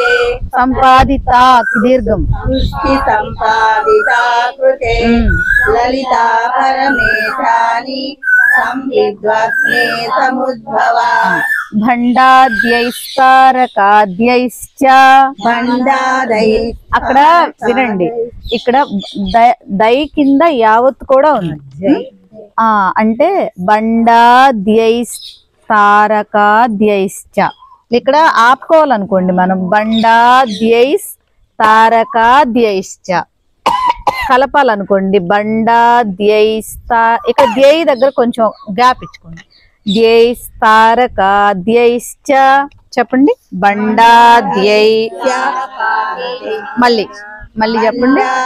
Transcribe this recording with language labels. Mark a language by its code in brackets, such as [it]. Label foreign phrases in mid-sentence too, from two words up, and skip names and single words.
[sa] संपादिता दीर्घम सृष्टि संपादिता कृते ललिता परमेशानि संविद्वह्ने समुद्भवा [te] भंडाद्यैस्तारकाद्यैश्च అక్కడ వినండి ఇక్కడ దై కింద యావత్ కూడా ఉంది అంటే బండాద్యైస్తారకాద్యైశ్చ ఇక్కడ ఆపుకోవాలనుకోండి మనం బండాద్యైస్తారకాద్యైశ్చ కలపాలనుకోండి బండాద్యైస్తా ఇక ద్యై దగ్గర కొంచెం గ్యాప్ ఇచ్చుకోండి ద్యైస్తారకాద్యైశ్చ చెప్పండి బండాద్యై మళ్ళీ మళ్ళీ చెప్పండి